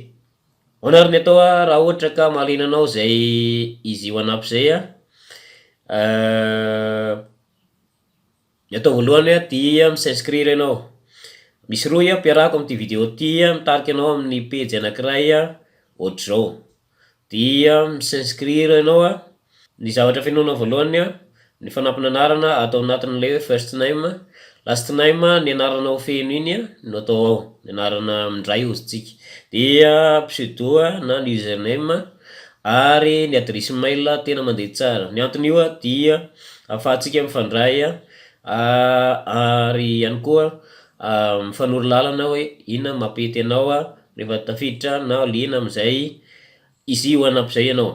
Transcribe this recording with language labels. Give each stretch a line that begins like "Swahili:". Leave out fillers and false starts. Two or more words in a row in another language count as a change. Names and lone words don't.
Malagasy: Ahoana ary ny atao raha ohatra ka mahaliana anao zay izy OneUp zay ny atao voalohany dia misinscrire ianao. Misy roa ampiarahako amin'ity vidéo ity mitarika anao amin'ny page anankiray ohatr'izao dia misinscrire ianao ny zavatra fenoanao voalohany ny fanampina anarana atao anatin'ilay hoe
English: first name, last name
Malagasy: ny anaranao feno iny no atao ao, ny anarana mindray ozintsika, dia pseudo na ny username ary ny
French: adresse mail
Malagasy: tena mandeha tsara. Ny antony io dia ahafahantsika mifandray ary ihany koa mifanoro lalana hoe inona mampety anao rehefa tafiditra na liana amin'izay izy OneUp zay ianao.